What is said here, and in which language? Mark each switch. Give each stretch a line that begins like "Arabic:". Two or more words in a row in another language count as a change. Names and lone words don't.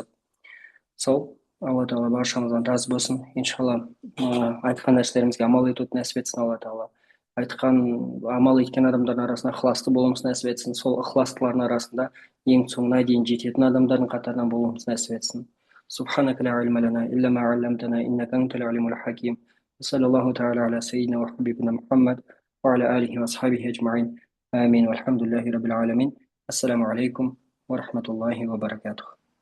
Kazakh: Сол, Алла тағала баршамыздан разы болсын. Иншалла айтқан нәрселерімізге амал етуді нәсіп етсін Алла тағала. Айтқан, амал еткен адамдардың арасында ықыласты болуымыз нәсіп етсін. Сол ықыластылардың арасында ең соңына дейін жететін адамдардың қатарынан болуымыз нәсіп етсін.
Arabic: سبحانك لا علم لنا إلا ما علمتنا إنك أنت العليم الحكيم. وصلى الله تعالى على سيدنا وحبيبنا محمد وعلى آله وأصحابه أجمعين. آمين والحمد لله رب العالمين. السلام عليكم ورحمة الله وبركاته.